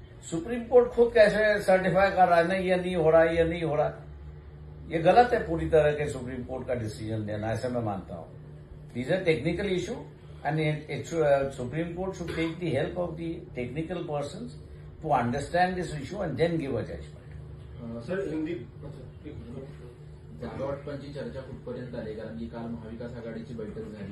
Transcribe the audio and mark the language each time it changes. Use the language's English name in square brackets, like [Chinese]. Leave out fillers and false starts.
[Hindi] Supreme court खुद कैसे certify कर रहा है, नहीं ये नहीं हो रहा, ये नहीं हो रहा, ये गलत है पूरी तरह के सुप्रीम कोर्ट का डिसीजन देना, ऐसा मैं मानता हूं। [English] These are technical issue and Supreme Court should take the help of the technical persons to understand this issue and then give a judgment. [Hindi] Sir Hindi [Marathi] जागावाटपांची चर्चा कुठपर्यंत आली, कारण की काल महाविकास आघाडीची बैठक झाली.